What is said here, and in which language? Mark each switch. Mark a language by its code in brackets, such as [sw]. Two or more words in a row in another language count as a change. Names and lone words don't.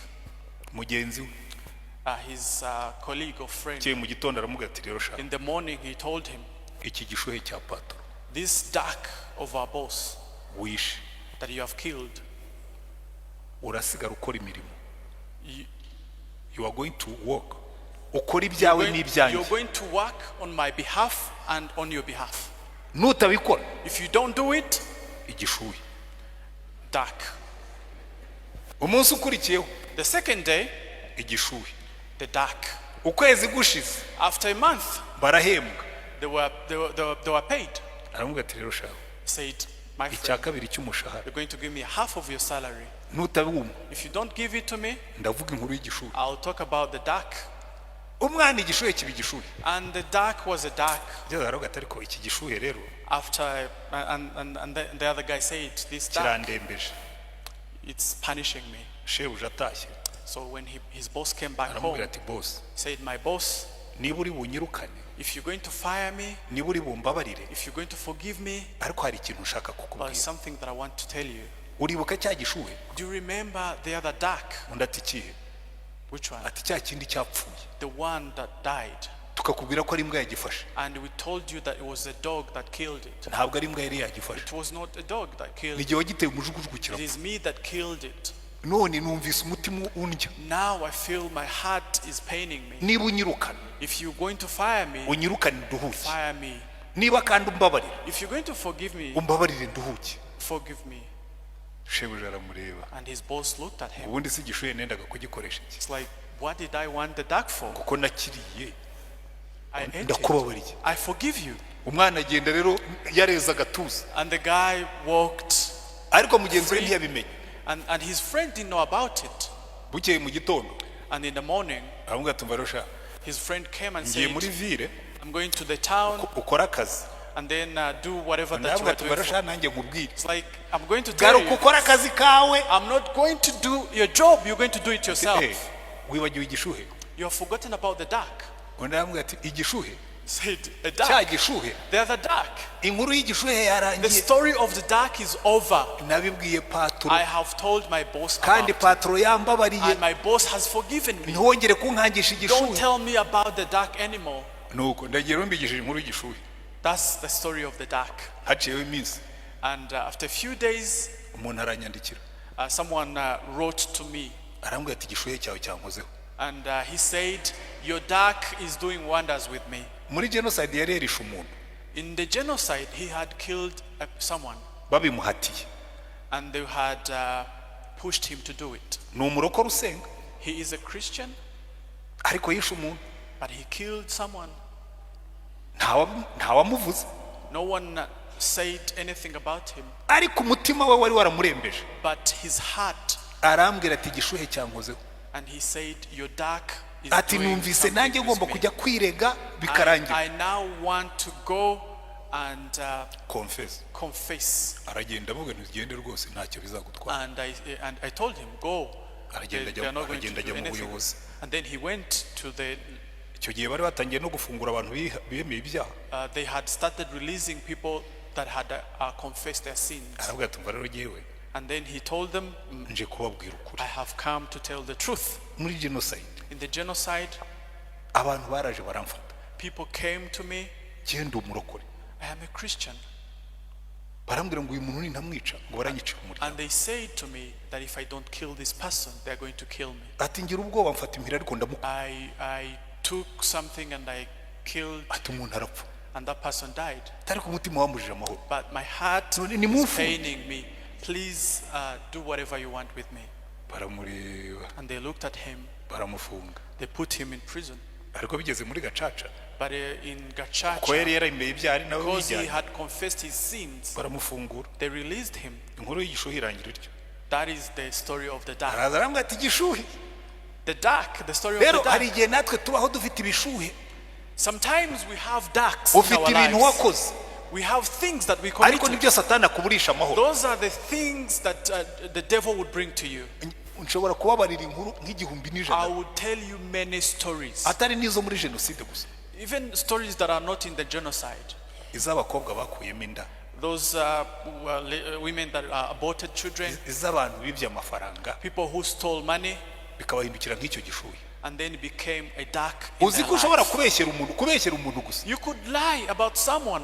[rw] mugenzi we [en] his colleague or friend, [rw] cye mu gitondo aramubwira ati rero shaka [en] in the morning he told him, [rw] iki gishuhe cya patron [en] this duck of our boss [rw] wishe [en] that you have killed, [rw] urasigara ukora imirimo, [en] you- you are going to work, [rw] ukora ibyawe [en] you're [rw] n'ibyanjye, [en] going to work on my behalf and on your behalf. [rw] nutabikora [en] If you don't do it, [rw] igishuhe. [en] duck. [rw] Umunsi ukurikiyeho [en] The second day, [rw] igishuhe, [en] the duck. [rw] ukwezi gushize [en] After a month, [rw] barahembwa, [en] they were paid. [rw] aramubwira ati rero shaka [en] He said, my [rw] icya [en] friend, [rw] kabiri cy'umushahara [en] you're going to give me half of your salary. [rw] nutabumva [en] If you don't give it to me, [rw] ndavuga inkuru y'igishuhe. [en] I'll talk about the duck. [rw] Umwana igishuhe kiba igishuhe, [en] And the duck was a duck. [rw] byo aravuga ati ariko iki gishuhe rero [en] After, and the other guy said, this duck, [rw] kirandembeje. [en] it's punishing me. [rw] Shebuja atashye [en] So when his boss came back home, [rw] aramubwira ati boss, [en] he said, my boss, [rw] niba uri bunyirukane, [en] if you're going to fire me, [rw] niba uri bumbabarire, [en] if you're going to forgive me, [rw] ariko hari ikintu nshaka [en] there's [rw] kukubwira. [en] something that I want to tell you. [rw] Uribuka cya gishuhe? [en] Do you remember the other duck? [rw] Undi ati kihe? [en] Which one? [rw] Ati cya kindi cyapfuye, [en] The one that died. [rw] tukakubwira ko ari imbwa yagifashe. [en] And we told you that it was a dog that killed it. [rw] Ntabwo ari imbwa yari yagifashe, [en] It was not a dog that killed [rw] ni [en] it. [rw] igihe wagiteye umujugujugu [en] It [rw] kirapfa. [en] is me that killed it. [rw] None numvise umutima undya. [en] Now I feel my heart is paining me. [rw] Niba unyirukana, [en] If you're going to fire me, [rw] unyirukane nduhuke. [en] fire me. [rw] Niba kandi umbabarire, [en] If you're going to forgive me, [rw] umbabarire nduhuke. [en] forgive me. [rw] shebuja aramureba [en] And his boss looked at him. [rw] ubundi si igishuhe nendaga kugikoresha iki [en] It's like, what did I want the duck for? [rw] kuko nakiriye [en] I ate it. [rw] ndakubabariye [en] I forgive you. [rw] umwana agenda rero yareza agatuza [en] And the guy walked, [rw] ariko mugenzi we ntiyabimenye [en] and his friend didn't know about it. [rw] bukeye mu gitondo [en] And in the morning, [rw] aramubwira ati mbarosha [en] his friend came and [rw] ngiye [en] said, [rw] muri ville [en] I'm going to the town [rw] ukora akazi [en] and then do whatever that you [rw] ndavuga [en] are [rw] ati [en] doing. [rw] mbarosha nanjye nkubwire [en] It's like, I'm going to tell [rw] garuka [en] you, [rw] ukora akazi kawe [en] I'm not going to do your job, you're going to do it yourself. [rw] wibagiwe igishuhe [en] You have forgotten about the duck. [rw] undi aramubwira ati igishuhe [en] Said, a [rw] cya [en] duck. [rw] gishuhe [en] They're the duck. [rw] inkuru y'igishuhe [en] The [rw] yarangiye [en] story of the duck is over. [rw] nabibwiye paturo [en] I have told my boss [rw] kandi [en] about it. [rw] paturo yambabariye [en] And my boss has forgiven me. [rw] ntiwongere kunkangisha [en] Don't [rw] igishuhe [en] tell me about the duck anymore. [rw] nuko ndagiye mbigishije inkuru y'igishuhe [en] That's the story of the duck. [rw] haciyeho iminsi [en] And after a few days, [rw] umuntu aranyandikira [en] someone wrote to me. [rw] arambwira ati igishuhe cyawe cyankozeho [en] And he said, your duck is doing wonders with me. [rw] muri genocide yari yarishe umuntu [en] In the genocide, he had killed someone. [rw] babimuhatiye [en] And they had pushed him to do it. [rw] ni umurokore usenga [en] He is a Christian, [rw] ariko yishe umuntu [en] but he killed someone. [rw] ntawamuvuze [en] No one said anything about him, [rw] ariko umutima we wari waramurembeje [en] but his heart, [rw] arambwira ati igishuhe cyankozeho [en] and he said, your duck is [rw] ati [en] doing [rw] numvise nanjye [en] something [rw] ngomba [en] with me. [rw] kujya kwirega bikarangira [en] I now want to go and confess confess. [rw] aragenda avuga ntugende rwose ntacyo bizagutwara [en] And I told him, go. [rw] aragenda [en] They are not going to [rw] ajya [en] do [rw] mu [en] anything. [rw] buyobozi [en] And then he went to the, [rw] icyo gihe bari batangiye no gufungura abantu bemeye ibyaha [en] they had started releasing people that had confessed their sins. [rw] aravuga ati mva rero jyewe [en] And then he told them, [rw] nje kubabwira ukuri [en] I have come to tell the truth. [rw] muri genocide [en] In the genocide, [rw] abantu baraje baramfata [en] people came to me. [rw] genda umurokore [en] I am a Christian. [rw] barambwira ngo uyu muntu nintamwica ngo baranyicira umuryango [en] And they said to me that if I don't kill this person, they're going to kill me. [rw] ati ngira ubwoba mfata impira ariko ndamuka [en] I took something and I killed, [rw] ati umuntu arapfa [en] and that person died. [rw] ariko umutima wambujije amahoro [en] But my heart [rw] Ni [en] is [rw] mufu. [en] paining me. Please do whatever you want with me. [rw] baramureba [en] And they looked at him. [rw] baramufunga [en] They put him in prison. [rw] ariko bigeze muri gacaca [en] But in [rw] ko yari [en] Gachacha, [rw] yaremeye ibyaha ari nawe [en] because he [rw] wijyanye [en] had confessed his sins, [rw] baramufungura [en] they released him. [rw] inkuru y'igishuhe irangira ityo [en] That is the story of the duck. [rw] araza arambwira ati igishuhe [en] The duck, the story of [rw] rero [en] the [rw] hari [en] duck. [rw] igihe natwe tubaho dufite ibishuhe [en] Sometimes we have ducks in [rw] ufite [en] our [rw] ibintu [en] lives. [rw] wakoze [en] We have things that we [rw] ariko [en] committed. [rw] nibyo satani akuburisha amahoro [en] Those are the things that the devil would bring to you. [rw] nshobora kubabarira inkuru nk'igihumbi [en] I [rw] n'ijana [en] will tell you many stories, [rw] atari n'izo muri jenoside gusa [en] even stories that are not in the genocide. [rw] iz'abakobwa bakuyemo inda [en] Those women that aborted children, [rw] iz'abantu bibye amafaranga [en] people who stole money [rw] bikabahindukira nk'icyo gishuhe [en] and then became a duck in [rw] uzi [en] their [rw] ko ushobora [en] lives. [rw] kubeshyera umuntu gusa [en] You could lie about someone,